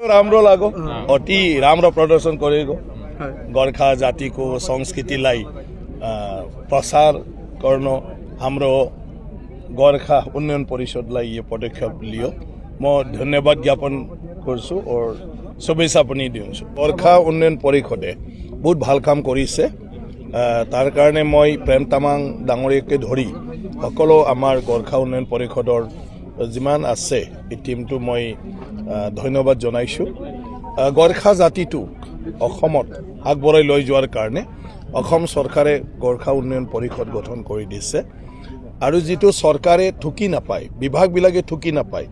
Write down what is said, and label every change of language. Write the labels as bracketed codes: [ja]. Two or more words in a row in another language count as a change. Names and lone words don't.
[ne] राम्रो लाग्यो अति राम्रो प्रदर्शन गरेको गोर्खा जातिको संस्कृतिलाई प्रसार गर्न हाम्रो गोर्खा उन्नयन परिषदलाई यो पदक्षेप लियो म धन्यवाद ज्ञापन गर्छु और शुभेच्छा पनि दिन्छु गोर्खा उन्नयन परिषदे बहुत [as] ভাল কাম কৰিছে তাৰ কাৰণে মই প্ৰেম তামাং ডাঙৰীয়াকে ধৰি সকলো আমাৰ গোৰ্খা উন্নয়ন পৰিষদৰ যিমান আছে এই টিমটো মই ধন্যবাদ জনাইছো গোৰ্খা জাতিটো অসমত আগবঢ়াই লৈ যোৱাৰ কাৰণে অসম চৰকাৰে গোৰ্খা উন্নয়ন পৰিষদ গঠন কৰি দিছে আৰু যেটো চৰকাৰে ঠুকি নাপায় বিভাগবিলাকে ঠুকি নাপায়